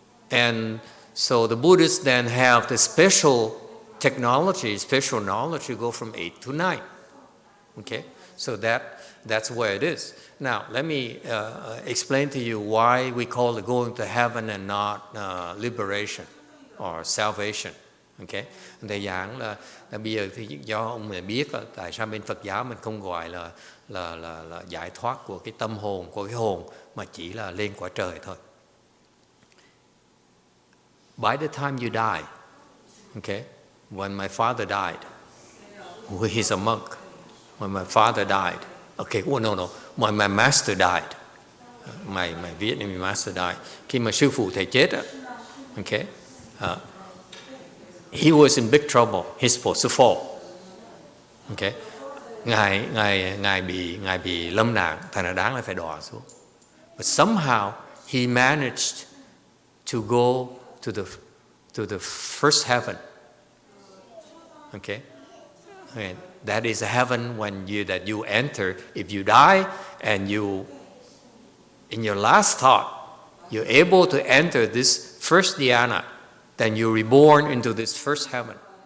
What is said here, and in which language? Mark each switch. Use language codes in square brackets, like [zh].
[en] And so the Buddhists then have the special technology, special knowledge to go from 8 to 9. Okay? So that's where it is. Now, let me explain to you why we call it going to heaven and not liberation or salvation. Okay? [vi] Thầy giảng là bây giờ thì do ông này biết là tại sao bên Phật giáo mình không gọi là giải thoát của cái tâm hồn, của cái hồn, mà chỉ là lên quả trời thôi. [en] By the time you die, okay, when my father died, he's a monk. When my father died, okay, no, when my master died, my Vietnamese master died, [vi] khi mà sư phụ thầy chết á, [en] okay, he was in big trouble. He's supposed to fall. [vi] Okay, ngài bị lâm nạn, thành ra đáng là phải đọa xuống. [en] But somehow he managed to go to the first heaven. Okay? And that is heaven when you enter. If you die and you, in your last thought, you're able to enter this first dhyana, then you're reborn into this first heaven.